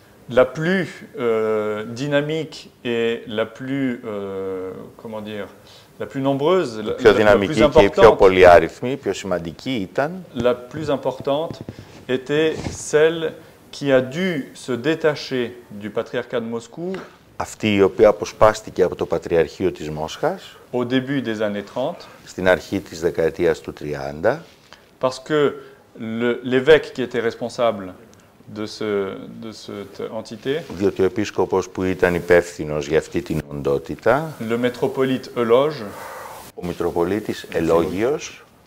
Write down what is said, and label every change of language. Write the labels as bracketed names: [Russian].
[French] La plus dynamique et la plus, comment dire, la plus nombreuse, [Greek] Η πιο [French] la plus [Greek] δυναμική και η πιο [French] importante, [Greek] πολυάριθμη, η πιο σημαντική ήταν [French] la plus importante était celle qui a dû se détacher du patriarcat de Moscou [Greek] αυτή η οποία αποσπάστηκε από το Πατριαρχείο της Μόσχας [French] au début des années 30, [Greek] στην αρχή της δεκαετίας του 30, [French] parce que l'évêque qui était responsable de cette entité, [Greek] διότι ο επίσκοπος που ήταν υπεύθυνος για αυτή την οντότητα, [French] le métropolite Euloge, [Greek] ο Μητροπολίτης Ελόγιος,